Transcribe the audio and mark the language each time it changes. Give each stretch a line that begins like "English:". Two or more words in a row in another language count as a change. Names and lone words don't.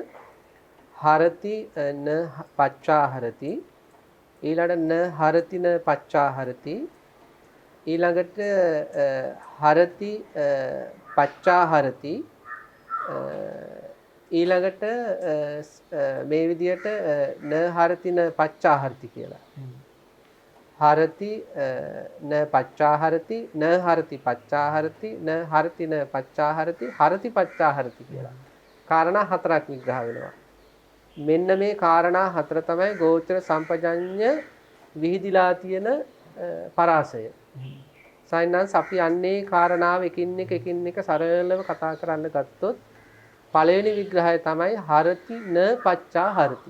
Pali: හරති න පච්චාහරති, ඊළඟට න හරති න පච්චාහරති, ඊළඟට හරති පච්චාහරති,
Sinhala: ඊළඟට මේ විදියට
Pali: න හරති න පච්චාහරති කියලා. හරති න පච්චාහරති, න හරති පච්චාහරති, න හරති න පච්චාහරති, හරති පච්චාහරති කියලා.
Sinhala: කාරණා හතරක් විග්‍රහ වෙනවා. මෙන්න මේ කාරණා හතර තමයි ගෝචර සම්පජඤ්ඤය විහිදිලා තියෙන පරාසය. සයින්ස් අපි අන්නේ කාරණාව එකින් එක සරලව කතා කරන්න ගත්තොත් පළවෙනි විග්‍රහය තමයි
Pali: හරති න පච්චාහරති.